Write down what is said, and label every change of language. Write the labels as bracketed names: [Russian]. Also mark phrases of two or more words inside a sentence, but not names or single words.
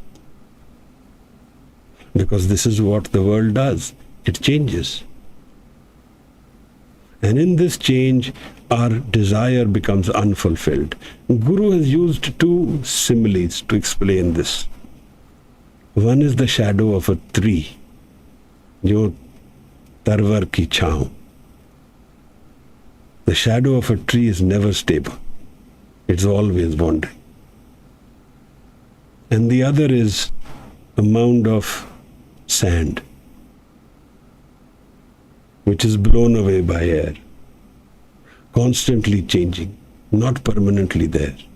[English] Because this is what the world does. It changes. And in this change, our desire becomes unfulfilled. Guru has used two similes to explain this. One is the shadow of a tree, [Punjabi] ਜੋ ਤਰਵਰ ਕੀ ਛਾਂਓ. [English] The shadow of a tree is never stable. It's always wandering. And the other is a mound of sand, which is blown away by air, constantly changing, not permanently there.